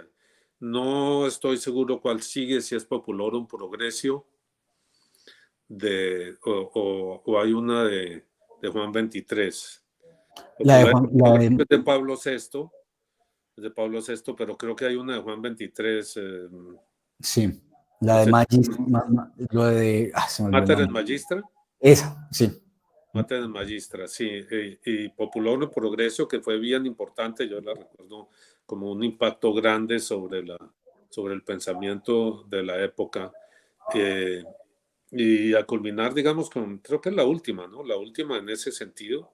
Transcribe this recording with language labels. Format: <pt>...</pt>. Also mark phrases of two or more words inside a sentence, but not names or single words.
<es>No estoy seguro cuál sigue, si es Populorum Progressio o hay una de Juan 23. De Pablo VI, es de Pablo VI, pero creo que hay una de Juan 23. Sí, la de Magistra, Mater et Magistra. Esa, sí. Mater et Magistra, sí. Y Populorum Progressio, que fue bien importante, yo la recuerdo como un impacto grande sobre el pensamiento de la época. Y a culminar, digamos, creo que es la última, ¿no? La última en ese sentido.</es>